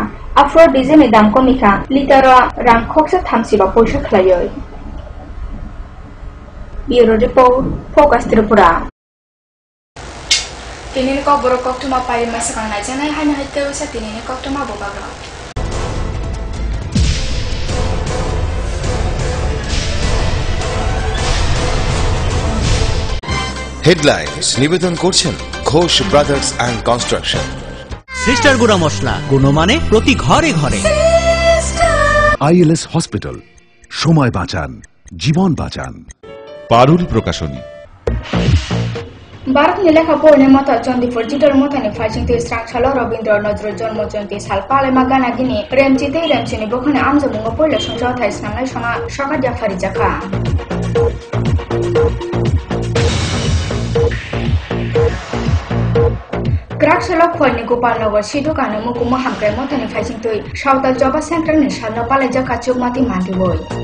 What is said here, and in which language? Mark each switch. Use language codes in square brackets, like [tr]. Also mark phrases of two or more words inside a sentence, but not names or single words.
[trp] Afro diesel ni dam komi ka liter rang khoksa tham siba pusa khlayoi. [en] Bureau Report Focus Tripura. [trp] Tinin ko borok kok tuma pai masakang na janai hanya hite usa tinin kok tuma bobagra. [bn] হেডলাইন্স নিবেদন করছেন ঘোষ ব্রাদার্স অ্যান্ড কনস্ট্রাকশন। সিস্টার গুঁড়া মশলা গুণমানে প্রতি ঘরে ঘরে। ILS হসপিটাল, সময় বাঁচান, জীবন বাঁচান। পারুল প্রকাশনী। [trp] Barat ni lekha pol ni mata Chandipur jitar mata ni facing te strang chalo Rabindra Nazrul Janmo Jayanti sal pale magana gini remchite remchini bokhane amja mungo pol le songjao thai snangai songa shaka jafari jakha. Krakshala khwalni Gopalnagar Sidhu Kanu Mukuma Hamkrai mata ni facing te Sautal Joba Center ni salno pale jakha chukmati mandi boy.